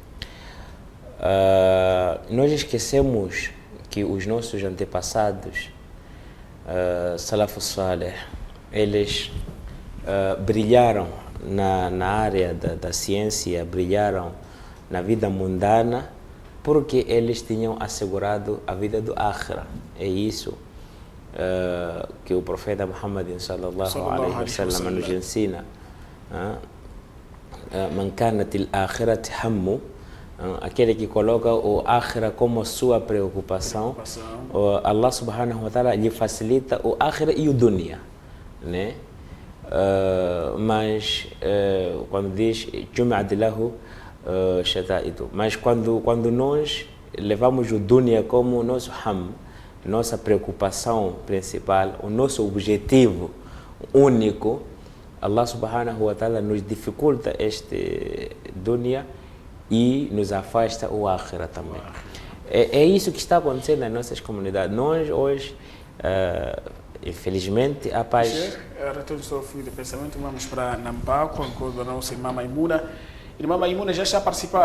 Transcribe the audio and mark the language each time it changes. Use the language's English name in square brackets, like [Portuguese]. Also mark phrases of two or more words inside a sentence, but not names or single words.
[Portuguese] Nós esquecemos que os nossos antepassados, [Arabic] السلف الصالح, [Portuguese] eles brilharam na área da ciência, brilharam na vida mundana, porque eles tinham assegurado a vida do Akhira. É isso que o profeta Muhammad [Arabic] صلى الله عليه وسلم [Portuguese] nos ensina. [Arabic] من كانت الآخرة همه, [Portuguese] aquele que coloca o Akhira como sua preocupação, [Arabic] الله سبحانه وتعالى [Portuguese] lhe facilita o Akhira e o dunya, né? Mas quando diz [Arabic] جمعت له شتاته, [Portuguese] mas quando nós levamos o dunya como nosso ham, nossa preocupação principal, o nosso objetivo único, [Arabic] الله سبحانه وتعالى [Portuguese] nos dificulta este dunya e nos afasta o akhira também. É isso que está acontecendo nas nossas comunidades. Nós hoje, infelizmente, a paz... Retorno ao seu fio de pensamento, vamos para Nampaco, com a nossa irmã Maimuna. Irmã Maimuna já está a participar.